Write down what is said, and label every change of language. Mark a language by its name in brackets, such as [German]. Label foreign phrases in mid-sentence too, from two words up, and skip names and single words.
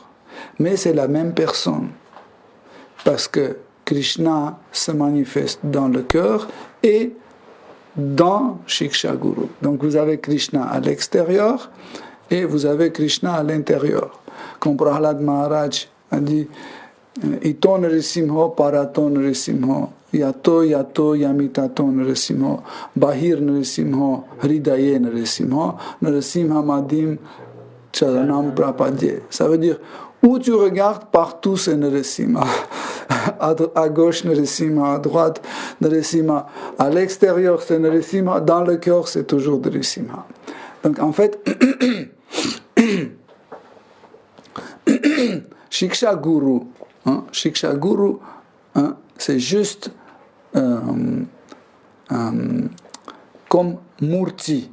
[French] Mais c'est la même personne, parce que Krishna se manifeste dans le cœur et dans Shiksha Guru. Donc vous avez Krishna à l'extérieur et vous avez Krishna à l'intérieur. Comme Prahlad Maharaj a dit, [Sanskrit] इतो नृसिंहो परतो नृसिंहो यतो यतो यामि ततो नृसिंहो बहिर् नृसिंहो हृदये नृसिंहो नृसिंहम् आदिं शरणं प्रपद्ये. [French] Ça veut dire, où tu regardes, partout c'est Nrisimha. À gauche Nrisimha, à droite Nrisimha, à l'extérieur c'est Nrisimha, dans le cœur c'est toujours Nrisimha. Donc en fait, Shiksha Guru, Shiksha Guru, c'est juste comme Murti.